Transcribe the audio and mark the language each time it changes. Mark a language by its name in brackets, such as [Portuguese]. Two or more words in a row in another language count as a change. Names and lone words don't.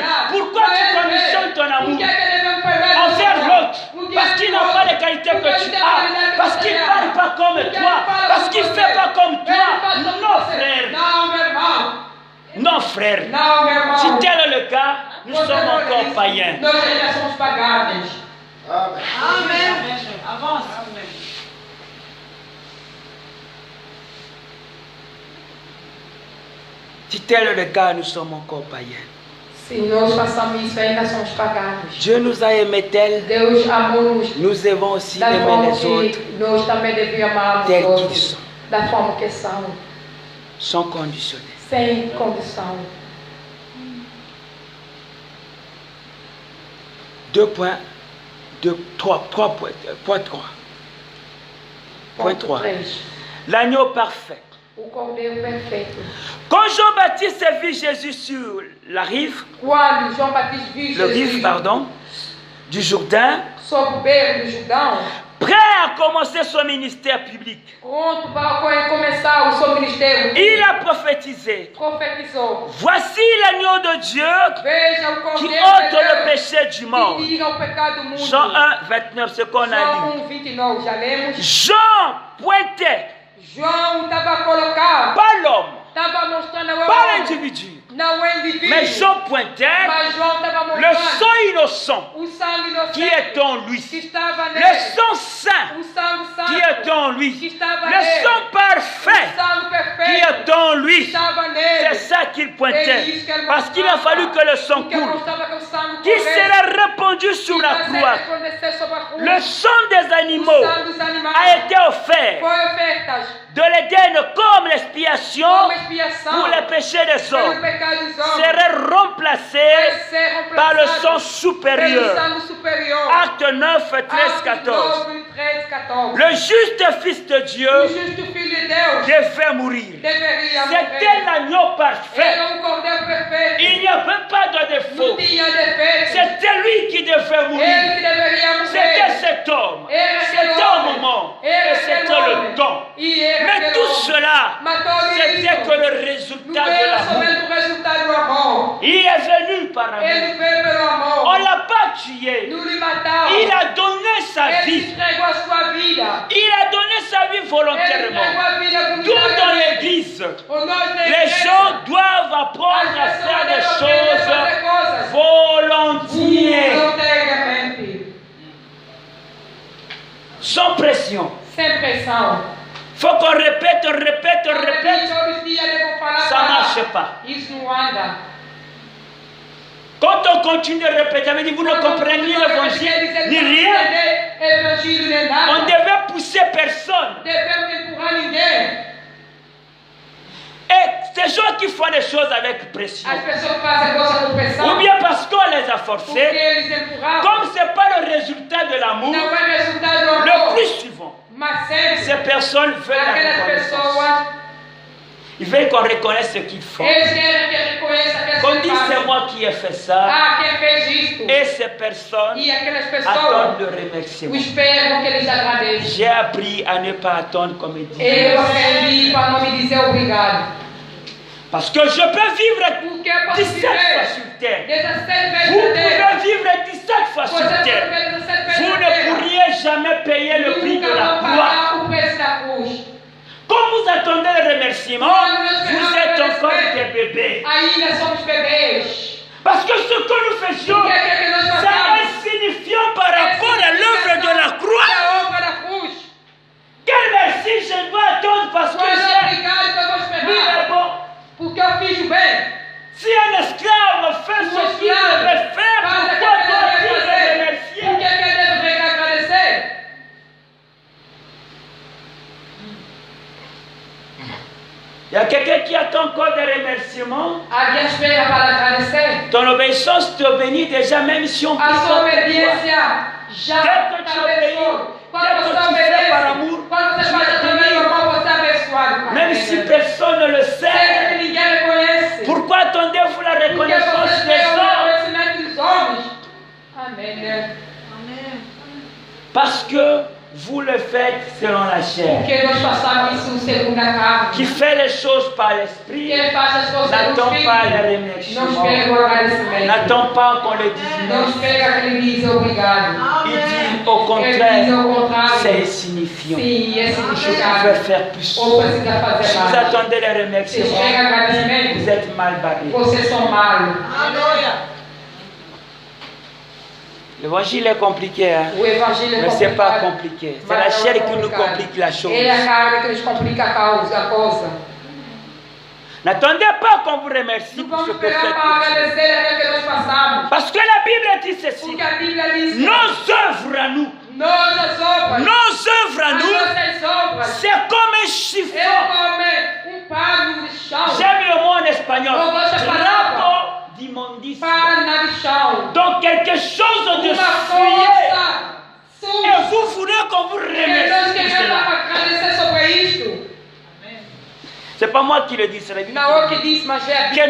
[French] Pourquoi tu conditionnes ton amour envers l'autre? Parce qu'il n'a pas les qualités que tu as. Parce qu'il ne parle pas comme toi. Parce qu'il ne fait pas comme toi. Non, frère. Non, frère. Si tel est le cas, nous sommes encore païens. [Portuguese] Nós ainda somos pagados. Amen. [French] Avance. Si tel est le cas, nous sommes encore païens. [Portuguese] Se nós passamos isso, ainda somos pagados. [French] Dieu nous a aimés tels, [Portuguese] Deus amou-nos [French] nous devons aussi [Portuguese] da [French] aimer [Portuguese] forma [French] les autres [Portuguese] que nós também devemos amar os [French] tels qu'ils [Portuguese] outros. [French] sont, [Portuguese] Da forma que são, [French] sans conditionner. [Portuguese] sem condição. [French] 2 points, 3 points. Point 3. Point [Portuguese] Ponto 3. 3. [French] L'agneau parfait. [Portuguese] O cordeiro perfeito. [French] Quand Jean-Baptiste a vu Jésus sur la rive, [Portuguese] Quando João Batista viu [French] le rive, [Portuguese] Jesus [French] pardon, du Jourdain, [Portuguese] sobre o beco do Jordão, [French] prêt à commencer son ministère public, [Portuguese] pronto para começar o seu ministério, [French] il a prophétisé. [Portuguese] profetizou: [French] Voici l'agneau de Dieu [Portuguese] Veja o [French] qui [Portuguese] cordeiro [French] ôte [Portuguese] de [French] le [Portuguese] Deus [French] péché du monde. [Portuguese] que tira o pecado do mundo. [French] Jean 1, 29, ce qu'on a [Portuguese] João [French] lu. [Portuguese] 1:29, já lemos. [French] Jean pointait, [Portuguese] João estava colocado, [French] pas l'homme, [Portuguese] estava mostrando o [French] pas [Portuguese] homem, [French] l'individu, [Portuguese] não o indivíduo, [French] mais Jean pointait [Portuguese] mas João estava [French] le [Portuguese] mostrando [French] sang innocent [Portuguese] o sangue inocente [French] qui est en lui, [Portuguese] que estava [French] le [Portuguese] nele, [French] sang saint [Portuguese] o sangue [French] qui [Portuguese] santo [French] est en [Portuguese] que [French] lui, [Portuguese] estava [French] le [Portuguese] nele, [French] sang parfait [Portuguese] o sangue [French] qui [Portuguese] perfeito [French] est en [Portuguese] que [French] lui. [Portuguese] estava [French] C'est [Portuguese] nele. [French] ça qu'il pointait. Parce qu'il a fallu que le sang [Portuguese] Porque [French] coule, [Portuguese] mostrava que o sangue [French] qui [Portuguese] corresse, [French] sera répandu sur [Portuguese] que [French] la [Portuguese] vai [French] croix. [Portuguese] resplandecer sobre a cruz. [French] Le sang des [Portuguese] O [French] animaux [Portuguese] sangue dos animais [French] a été offert [Portuguese] foi ofertas [French] de l'Éden comme l'expiation [Portuguese] como expiação [French] pour les péchés des [Portuguese] pelo [French] hommes, [Portuguese] pecado dos homens. [French] serait remplacé [Portuguese] Vai ser [French] par le [Portuguese] remplaçado [French] sang supérieur. [Portuguese] pelo sangue superior. [French] Acte 9, 13, 14. [Portuguese] Atos 9, 13, 14. [French] Le juste Fils de [Portuguese] O [French] Dieu [Portuguese] justo Filho de Deus [French] devait mourir. [Portuguese] deveria [French] C'était [Portuguese] morrer. [French] l'agneau parfait. [Portuguese] Era um cordeiro perfeito. [French] Il n'y avait pas de [Portuguese] Não [French] défaut. [Portuguese] tinha defeito. [French] C'était lui qui devait mourir. [Portuguese] Ele que deveria [French] C'était [Portuguese] morrer. [French] cet homme. [Portuguese] Era [French] C'était [Portuguese] aquele [French] un [Portuguese] homem. [French] moment. Et [Portuguese] Era [French] c'était [Portuguese] aquele [French] le [Portuguese] homem. [French] don. [Portuguese] E era [French] Mais [Portuguese] aquele [French] tout [Portuguese] homem. [French] cela, [Portuguese] Mas todo [French] c'était [Portuguese] isso [French] que le [Portuguese] não [French] résultat de [Portuguese] era [French] l'amour. [Portuguese] somente o resultado do amor. [French] Il est venu par amour. [Portuguese] Ele veio pelo amor. [French] On ne l'a pas tué. [Portuguese] Não lhe matava. [French] Il a donné sa [Portuguese] Ele [French] vie. [Portuguese] entregou a sua vida. [French] Il a donné sa vie [Portuguese] Ele entregou [French] volontairement. [Portuguese] a vida [French] D'où dans [Portuguese] voluntariamente. [French] l'église, [Portuguese] Ou nós na [French] les [Portuguese] igreja, [French] gens doivent apprendre à [Portuguese] as pessoas [French] faire des [Portuguese] devem aprender a fazer [French] choses [Portuguese] coisas [French] volontiers, [Portuguese] voluntariamente, [French] sans pression. [Portuguese] sem pressão. [French] Faut qu'on répète, répète, [Portuguese] Todos [French] répète. [Portuguese] os dias devo falar, [French] Ça [Portuguese] falar. [French] marche pas. [Portuguese] Isso não anda. [French] Quand on continue de répéter, ça veut dire que vous ne comprenez ni l'évangile, ni rien. [Portuguese] Evangelho nem [French] On [Portuguese] nada. [French] devait pousser personne. [Portuguese] Devemos empurrar ninguém. [French] Et ces gens qui font des choses avec pression, [Portuguese] As pessoas fazem coisa com pressão. [French] ou bien parce qu'on les a [Portuguese] Porque [French] forcés, [Portuguese] eles empurravam. [French] comme ce n'est pas le résultat de l'amour, [Portuguese] Não é resultado do [French] le [Portuguese] amor. [French] plus souvent, [Portuguese] Mas sempre. [French] ces personnes veulent la [Portuguese] Aquelas [French] reconnaissance. [Portuguese] pessoas, [French] Ils veulent qu'on reconnaisse ce qu'ils font. [Portuguese] eles querem que reconheça aquelas [French] Qu'on dise c'est [Portuguese] pessoas. [French] moi qui ai fait ça. [Portuguese] Ah, quem fez isto? [French] Et ces personnes [Portuguese] E aquelas [French] attendent [Portuguese] pessoas [French] le remerciement. [Portuguese] esperam que eles agradeçam. [French] J'ai appris à ne pas attendre comme ils disent. [Portuguese] Eu aprendi para não me dizer obrigado. [French] Parce que je peux vivre [Portuguese] Porque eu posso [French] 17 fois [Portuguese] viver [French] sur terre. [Portuguese] 17 vezes [French] Vous [Portuguese] na terra. [French] pouvez vivre 17 fois sur [Portuguese] Você pode [French] terre. [Portuguese] viver 17 vezes [French] Vous [Portuguese] na [French] ne [Portuguese] terra. [French] pourriez jamais payer le prix de [Portuguese] Nunca [French] la [Portuguese] vão [French] croix. [Portuguese] pagar o preço da cruz. [French] Comme vous attendez le remerciement, vous êtes encore des bébés. [Portuguese] Ainda somos bebês. [French] Parce que ce que nous faisions, [Portuguese] Porque aquilo que nós [French] c'est [Portuguese] fazemos [French] insignifiant par rapport à l'œuvre de la croix. [Portuguese] da obra da cruz. [French] Quel merci je dois attendre parce que [Portuguese] Mas [French] j'ai [Portuguese] obrigado que eu vou [French] mis le [Portuguese] esperar. [French] bon. [Portuguese] Porque eu fiz o bem. [French] Si un esclave fait ce qu'il devait faire, [Portuguese] Faz [French] pourquoi [Portuguese] aquilo que eu [French] doit-il [Portuguese] devia [French] le [Portuguese] fazer. [French] remercier? [Portuguese] Por que ele deveria agradecer? [French] Il y a quelqu'un qui attend encore des remerciements. [Portuguese] Alguém espera para agradecer. [French] Ton obéissance te bénit déjà, même si on peut [Portuguese] A sua [French] pas. [Portuguese] obediência já [French] Dès que tu [Portuguese] te [French] obéis, [Portuguese] abençoa. Quando [French] dès que [Portuguese] você [French] tu fais par [Portuguese] obedece, [French] amour, [Portuguese] quando você [French] tu [Portuguese] faz [French] es [Portuguese] através [French] béni. [Portuguese] do amor, você é abençoado. Pai. [French] Même si personne ne le [Portuguese] Sem [French] sait. [Portuguese] que ninguém reconhece. [French] Pourquoi attendez-vous la [Portuguese] Porque [French] reconnaissance [Portuguese] você [French] des [Portuguese] tem o [French] hommes? [Portuguese] reconhecimento dos homens. Amém. [French] Parce que vous le faites selon la chair. [Portuguese] Porque nós passamos isso segundo a carne. [French] Qui fait les choses par l'esprit, [Portuguese] Quem faz as coisas [French] n'attend [Portuguese] no [French] pas le [Portuguese] Espírito não espera [French] remerciement. [Portuguese] o agradecimento. [French] N'attend pas qu'on le dise [Portuguese] Não [French] merci. [Portuguese] espera que ele diz obrigado. [French] Il dit au [Portuguese] Ele diz [French] contraire, [Portuguese] ao contrário. [French] c'est insignifiant. [Portuguese] Sim, é [French] Je [Portuguese] significado. [French] pouvais faire plus. [Portuguese] Ou precisa [French] Si [Portuguese] fazer [French] vous [Portuguese] mais. [French] attendez les [Portuguese] Se [French] remerciements, [Portuguese] espera agradecimento, [French] vous êtes mal barré. [Portuguese] vocês são malos. [French] L'évangile est compliqué, hein? [Portuguese] O evangelho é [French] Mais c'est pas [Portuguese] complicado. [French] compliqué. C'est [Portuguese] Mas [French] la [Portuguese] não [French] chair [Portuguese] é [French] qui nous [Portuguese] complicado. [French] complique la chose. [Portuguese] É a carne que nos complica a coisa. [French] N'attendez pas qu'on vous remercie [Portuguese] Não [French] pour ce [Portuguese] vamos [French] que [Portuguese] esperar [French] faites. [Portuguese] para agradecer aquilo que nós passamos. [French] Parce que la Bible dit ceci. [Portuguese] Porque a Bíblia diz que [French] Nos œuvres à nous, [Portuguese] nossas obras, [French] nos œuvres à [Portuguese] as [French] nous, [Portuguese] nossas obras, [French] c'est comme un [Portuguese] é [French] chiffon. [Portuguese] como pano de chão, [French] J'aime le mot en espagnol. [Portuguese] Eu gosto da palavra. [French] Trapo d'immondice. [Portuguese] pana de chão. [French] Donc quelque chose de [Portuguese] Uma [French] souillé. [Portuguese] força [French] Et [Portuguese] suja. [French] vous voulez qu'on vous [Portuguese] E nós [French] remercie pour [Portuguese] queremos [French] cela. [Portuguese] agradecer sobre isto. [French] C'est pas moi qui le dis, c'est la Bible. [Portuguese] Não é o que diz, mas é a Bíblia.